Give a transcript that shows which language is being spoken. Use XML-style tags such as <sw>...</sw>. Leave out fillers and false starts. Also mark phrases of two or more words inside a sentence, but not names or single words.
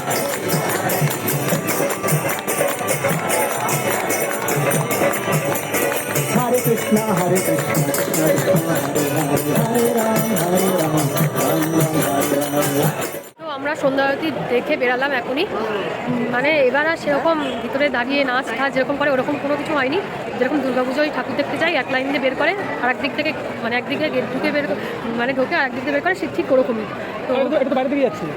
<bn>Hare Krishna, Hare Krishna, Krishna Krishna, Hare Hare, Hare Ram, Hare Ram, Ram Ram, Hare Hare. তো আমরা সন্ধ্যা মূর্তি দেখে বেরালাম এখনই। মানে এবার আর সেরকম ভিতরে দাঁড়িয়ে নাচ টাচ যেরকম করে ওরকম কোনো কিছু হয়নি। যেরকম দুর্গাপুজোয় ঠাকুর দেখতে যাই এক লাইন দিয়ে বের করে আর একদিক থেকে মানে একদিকে গেট ঢুকে বের মানে ঢোকে আর একদিক দিয়ে বের করে সে ঠিক ওরকমই। তো একটু বাইরে দিকে যাচ্ছি।</bn>